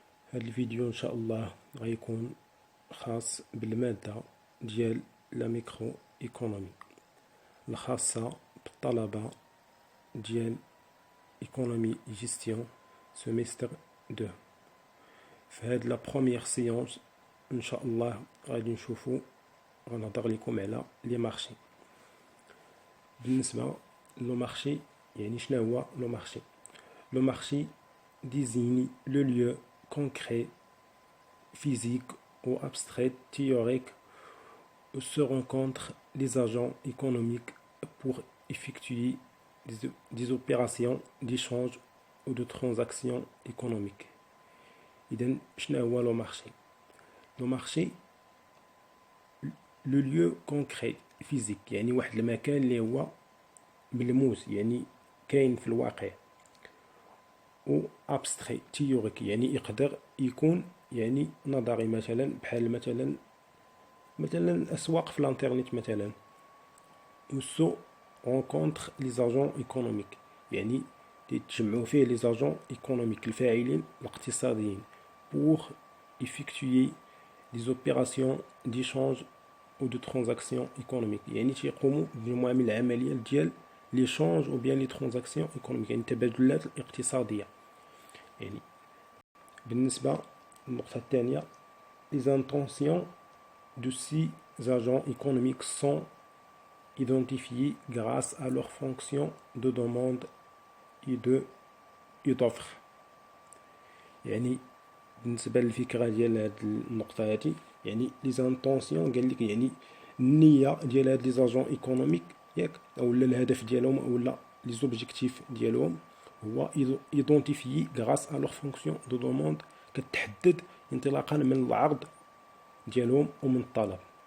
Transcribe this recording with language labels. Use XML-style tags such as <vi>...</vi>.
<ar>هذا الفيديو ان شاء الله غيكون خاص بالمادة ديال لا ميكرو ايكونومي الخاصة بالطلبة ديال ايكونومي جيستيون سيمستر 2. في هاد لا بروميير سيونس ان شاء الله غادي نشوفو غنهضر لكم على لي مارشي. بالنسبة لو مارشي يعني شنو هو لو مارشي؟</ar> <fr>Le marché désigne le lieu concret, physique ou abstrait, théorique où se rencontrent les agents économiques pour effectuer des opérations d'échange ou de transactions économiques.</fr> <ar>إذن شنو هو لو مارشي؟ لو مارشي لو</ar> <fr>lieu concret physique</fr> <ar>يعني واحد المكان اللي هو ملموس يعني كاين في الواقع. و ابستري تيوريك يعني يقدر يكون يعني نظري مثلا بحال مثلا الاسواق في الانترنت مثلا. و سو رونكونتر لي زاجون ايكونوميك يعني يتجمعوا فيه لي زاجون ايكونوميك الفاعلين الاقتصاديين بور</ar> <fr>effectuer des opérations d'échange ou de transactions économiques</fr> <ar>يعني تيقوموا بمجموعه من العمليات ديال ليشونج او بيان لي ترانزاكسيون ايكونوميك يعني التبادلات الاقتصاديه. يعني بالنسبة للنقطة الثانية</ar> <fr>les intentions de ces agents économiques sont identifiées grâce à leur fonction de demande et d'offre.</fr> <ar>يعني بالنسبة للفكرة ديال هاد النقطة هادي يعني</ar> <fr>les intentions</fr> <ar>قال لك يعني النية ديال هاد</ar> <fr>les agents économiques</fr> <ar>ياك اولا الهدف ديالهم اولا</ar> <fr>les objectifs</fr> <ar>ديالهم هو</ar> <fr>identifié grâce à leur fonction de demande</fr> <ar>كتحدد انطلاقا من العرض ديالهم ومن الطلب.</ar>